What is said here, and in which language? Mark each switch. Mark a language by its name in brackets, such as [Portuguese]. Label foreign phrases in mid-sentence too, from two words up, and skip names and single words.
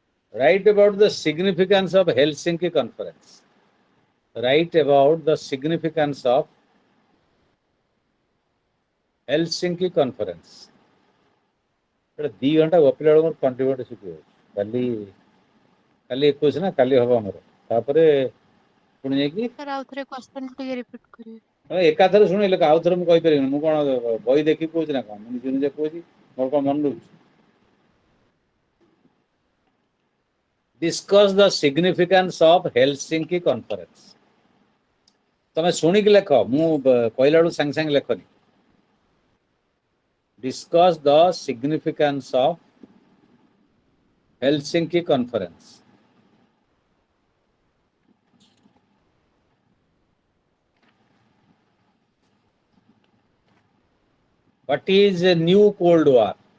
[English] Write about the significance of Helsinki Conference. Write about the significance of Helsinki Conference. [Odia] ଏଟା 2 ଘଣ୍ଟା ଗପିଲା ବେଳକୁ ତଣ୍ଟି ଫଣ୍ଟି ଶୁଖିବ। କାଲି କାଲି 21 ନା କାଲି ହବ ଆମର। ତାପରେ ପୁଣି ଯାଇକି ସାର୍ ଆଉ ଥରେ କ୍ୱେଶ୍ଚନ ଟିକେ ରିପିଟ୍ କରିବେ। ଏକାଥରେ ଶୁଣିଲେ ଆଉ ଥରେ ମୁଁ କହିପାରିବିନି। ମୁଁ କଣ ବହି ଦେଖିକି କହୁଛି ନା କଣ? ମୁଁ ନିଜେ ନିଜେ କହୁଛି, ମୋର କଣ ମନେ ରହୁଛି? [English] Discuss the significance of Helsinki Conference. [Odia] ତମେ ଶୁଣିକି ଲେଖ, ମୁଁ କହିଲା ବେଳକୁ ସାଙ୍ଗେ ସାଙ୍ଗେ ଲେଖନି। [English] Discuss the significance of Helsinki Conference. What is a new Cold War?